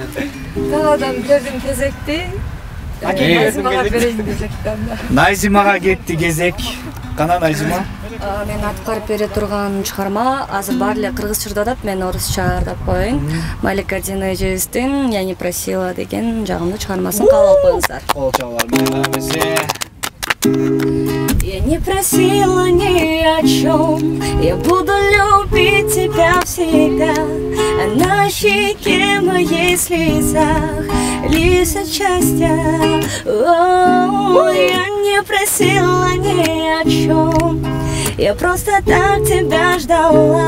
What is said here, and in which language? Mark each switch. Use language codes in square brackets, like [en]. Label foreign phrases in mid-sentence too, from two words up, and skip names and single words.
[ky] Талаадан тердим тезекти Найзимага берейин кезектен Найзимага кетти кезек. Кана Найзима? Мен аткарып бере турган чыгарма азыр баары эле кыргызчада атат, мен орусча ардап коеюн. Малика Динежевстин «Я не просила» деген жагымдуу чыгармасын кабыл алып коюңуздар. Кол чабуулар менен эмесе. [ru] Я не просила ни о чем, я буду любить тебя всегда. А на щеке моей мы, если лишь счастья. Я не просила ни о чем, я просто так тебя ждала.